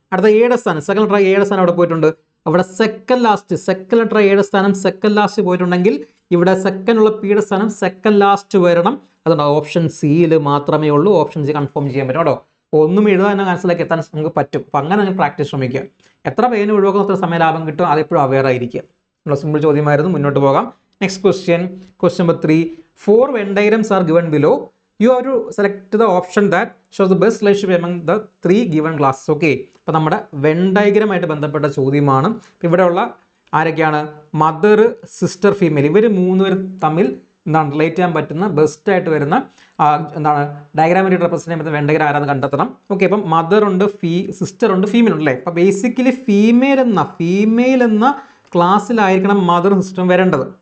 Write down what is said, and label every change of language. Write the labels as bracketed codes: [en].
[ml] അടുത്ത 7 സ്ഥാനം, second letter 7 സ്ഥാനം അവിടെ പോയിട്ടുണ്ട്. അവിടെ സെക്കൻഡ് ലെറ്റർ 7 സ്ഥാനം സെക്കൻഡ് ലാസ്റ്റ് പോയിട്ടുണ്ടെങ്കിൽ ഇവിടെ സെക്കൻഡ് ഉള്ള പിയുടെ സ്ഥാനം സെക്കൻഡ് ലാസ്റ്റ് വരണം. അതുകൊണ്ട് ഓപ്ഷൻ സിയിൽ മാത്രമേ ഉള്ളൂ. ഓപ്ഷൻ സി കൺഫേം ചെയ്യാൻ പറ്റും കേട്ടോ. ഒന്നും എഴുതാൻ ആൻസറിലേക്ക് എത്താൻ നമുക്ക് പറ്റും. അപ്പം അങ്ങനെ നിങ്ങൾ പ്രാക്ടീസ് ശ്രമിക്കുക. എത്ര പേര് ഒഴിവാക്കുന്ന അത്ര സമയ ലാഭം കിട്ടും, അതെപ്പോഴും അവെയർ ആയിരിക്കുക. സിമ്പിൾ ചോദ്യമായിരുന്നു. മുന്നോട്ട് പോകാം. Next question, question number 3. [en] 4 Venn diagrams are given below. You have to select the option that shows the best relationship among the 3 given classes. [ml] Okay, അപ്പോൾ നമ്മുടെ വെൻ ഡയഗ്രം ആയിട്ട് ബന്ധപ്പെട്ട ചോദ്യമാണ്. ഇവിടെയുള്ള ആരൊക്കെയാണ്, മദർ, സിസ്റ്റർ, ഫീമെയിൽ, ഇവർ 3 പേർ തമ്മിൽ എന്താണ് റിലേറ്റ് ചെയ്യാൻ പറ്റുന്ന ബെസ്റ്റ് ആയിട്ട് വരുന്ന എന്താണ് ഡയഗ്രാമായിട്ട് റെപ്രസെന്റ് ചെയ്യാൻ പറ്റുന്ന വെൻ ഡയഗ്രം ആരാന്ന് കണ്ടെത്തണം. ഓക്കെ, അപ്പം മദർ ഉണ്ട്, സിസ്റ്റർ ഉണ്ട്, ഫീമെയിൽ ഉണ്ട് അല്ലേ. അപ്പോൾ ബേസിക്കലി ഫീമെയിൽ എന്ന ക്ലാസ്സിലായിരിക്കണം മദറും സിസ്റ്ററും വരേണ്ടത്.